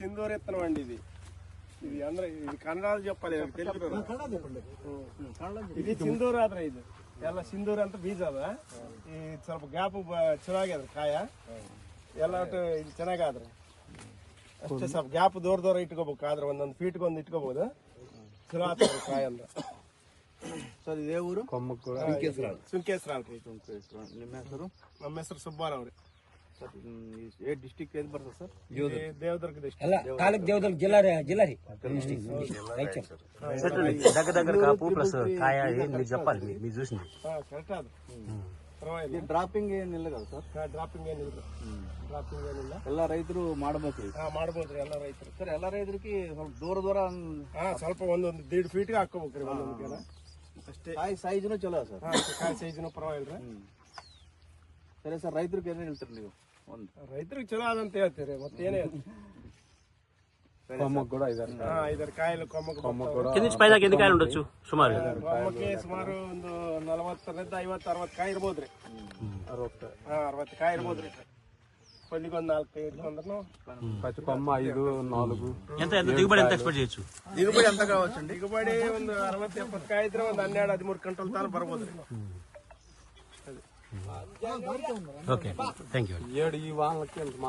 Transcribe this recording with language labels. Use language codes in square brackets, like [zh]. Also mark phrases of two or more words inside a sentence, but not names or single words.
[te] సింధూర్ విత్తనం అండి ఇది. [kn] ఇది ಅಂದ್ರೆ ఇది ಕನ್ನಡದಲ್ಲಿ చెప్పాలి, ಇದು ಸಿಂಧೂರ ಆದ್ರೆ ಇದು ಎಲ್ಲ ಸಿಂಧೂರ ಅಂತ ಬೀಜ ಅದ. ಈ ಸ್ವಲ್ಪ ಗ್ಯಾಪ್ ಚೆನ್ನಾಗ್ಯದ ಕಾಯ ಎಲ್ಲ ಇದು ಚೆನ್ನಾಗಾದ್ರೆ ಅಷ್ಟೇ. ಸ್ವಲ್ಪ ಗ್ಯಾಪ್ ದೂರ ಇಟ್ಕೋಬೇಕು, ಆದ್ರೆ ಒಂದೊಂದು ಫೀಟ್ಗೆ ಒಂದು ಇಟ್ಕೋಬಹುದು. ಚಲೋ ಆಗ್ತದೆ ಕಾಯ ಅಂದ್ರೆ. ಸರ್ ಇದೇ ಊರು ಸುಂಕೇಶ್ವರ. ನಿಮ್ಮ ಹೆಸರು? ನಮ್ಮ ಹೆಸರು ಸುಬ್ಬಾರಾವ್ ರೀ. [te] ఏ డిస్ట్రిక్ట్ ఏది పడుతుంది సార్? దేవదుర్గ [kn] ತಾಲೂಕ್ ದೇವದುರ್ಗ జిల్లా ರೀ. [te] దగ్గర కాపు ప్లస్ కాయ మీరు చెప్పాలి, మీరు చూసింది [kn] ಕರೆಕ್ಟ್ ಅದು. ಪರವಾಗಿಲ್ಲ. ಡ್ರಾಪಿಂಗ್ ಏನಿಲ್ಲ కదా ಸರ್? ಡ್ರಾಪಿಂಗ್ ಏನಿಲ್ಲ. ಡ್ರಾಪಿಂಗ್ ಏನಿಲ್ಲ. ಎಲ್ಲ ರೈತರು ಮಾಡಬೇಕು. ಮಾಡ್ಬೋದ್ರಿ ಎಲ್ಲ ರೈತರು. ಸರ್ ಎಲ್ಲ ರೈತರಿಗೆ ಸ್ವಲ್ಪ ದೂರ ಸ್ವಲ್ಪ ಒಂದೊಂದು 1.5 ಫೀಟ್ಗೆ ಹಾಕೋಬೇಕ್ರಿ ಒಂದೊಂದು ಅಷ್ಟೇ. ಕಾಯಿ ಸೈಜ್ನು ಚಲೋ ಸರ್. ಕಾಯಿ ಸೈಜ್ನು ಪರವಾಗಿಲ್ರಿ. ಸರಿ ಸರ್, ರೈತರಿಗೆ ಏನೇನು ಹೇಳ್ತೀರಿ ನೀವು? ರೈತರಿಗೆ ಚಲೋ ಅದಂತ ಹೇಳ್ತೀರಿ, ಮತ್ತೇನೇ [te] కొమ్మకు కూడా 5 కాయలు కొమ్మకు కింద నుంచి పైదాకా ఎన్ని కాయలు ఉండొచ్చు సుమారు? కొమ్మకి సుమారు [kn] ಒಂದು 40 50 60 ಕಾಯಿ ಇರ್ಬೋದ್ರಿ. 60 ಕಾಯಿ ಇರ್ಬೋದ್ರಿ. [te] కొన్నికొన్ని 4 ఇట్లా పచ్చి కొమ్మ 5 4. ఎంత దిగుబడి ఎంత ఎక్స్పెక్ట్ చేయొచ్చు? దిగుబడి ఎంత కావచ్చండి? [kn] దిగుబడి ಒಂದು 60 70 ಕಾಯಿ ಇದ್ರೆ ಒಂದು 12 13 ಕ್ವಿಂಟಲ್ ತಾನು ಬರ್ಬೋದ್ರಿ. [te] ఓకే, [en] thank you. [te] 7 ఈ వానలకి